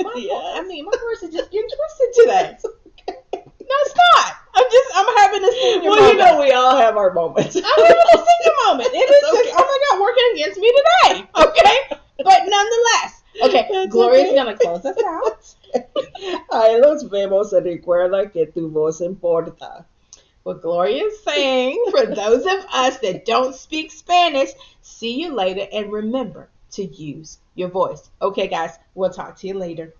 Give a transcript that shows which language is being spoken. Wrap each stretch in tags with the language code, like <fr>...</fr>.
<en>My voice is just getting twisted today. No, it's not. I'm having a senior moment. Well, you know, we all have our moments. I'm having a senior moment. It is just, oh my God, working against me today. Okay? But nonetheless. Okay, Gloria's going to close us out.</en> <es>Ay, los vemos y recuerda que tu voz importa.</es> <en>What Gloria is saying, for those of us that don't speak Spanish, see you later and remember to use your voice. Okay, guys, we'll talk to you later.</en>